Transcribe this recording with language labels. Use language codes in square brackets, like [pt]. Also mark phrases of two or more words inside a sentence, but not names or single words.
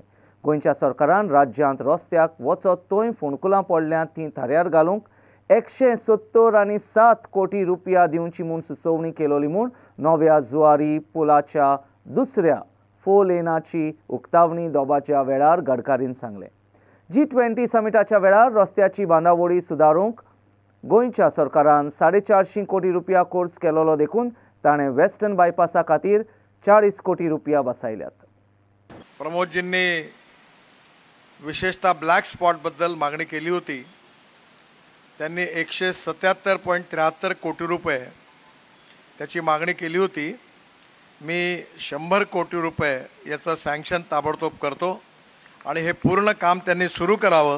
[kok] गोंयच्या सरकारान राज्यांत रस्त्याक वचत थंय फोंडकुलां पडल्यांत तीं थाऱ्यार घालूंक 170.7 कोटी रुपया दिवची म्हूण सुचोवणी केलोली म्हूण नव्या जुवारी पुलाच्या दुसऱ्या 4 लेनाची उक्तावणी दोबाच्या वेळार गडकरीन सांगलें। G20 समिटाच्या वेळार रस्त्याची बांदावळी सुदारूंक गोंयच्या सरकारान 450 कोटी रुपया खर्च केलोलो देखून ताणें [en] Western bypass [kok] खातीर 40 कोटी रुपया बसायल्यात। [mr] प्रमोदजींनी विशेषतः [en] black spot [mr] बद्दल मागणी केली होती। त्यांनी 177.73 कोटी रुपये त्याची मागणी केली होती। मी 100 कोटी रुपये याचं सँक्शन ताबडतोब करतो आणि हे पूर्ण काम त्यांनी सुरू करावं।